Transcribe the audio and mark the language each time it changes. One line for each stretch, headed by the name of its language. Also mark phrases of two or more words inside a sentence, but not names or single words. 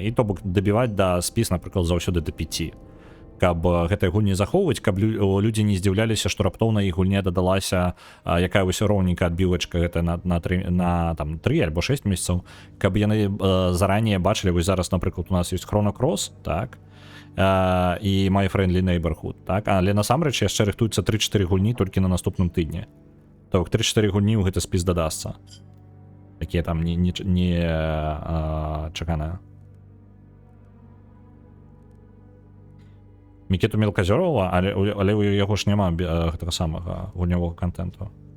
Belarusian: і то бок дабіваць да спіс, напрыклад, заўсёды да 5, каб гэтай гульні захоўваць, каб людзі не здзіўляліся, што раптоўна іх гульне дадалася якая вось роўненькая адбівачка, гэта на 3 альбо 6 месяцаў, каб яны заранее бачылі, вось зараз, напрыклад, у нас ёсць Chrono Cross, так, і My Friendly Neighborhood, так, але насамрэч яшчэ рыхтуюцца 3-4 гульні толькі на наступным тыдні. То бок 3-4 гульні ў гэты спіс дадасца. Такія там не чаканыя. Мікету Мелказёрова, але у яго ж няма гэтага самага гульнявога контенту.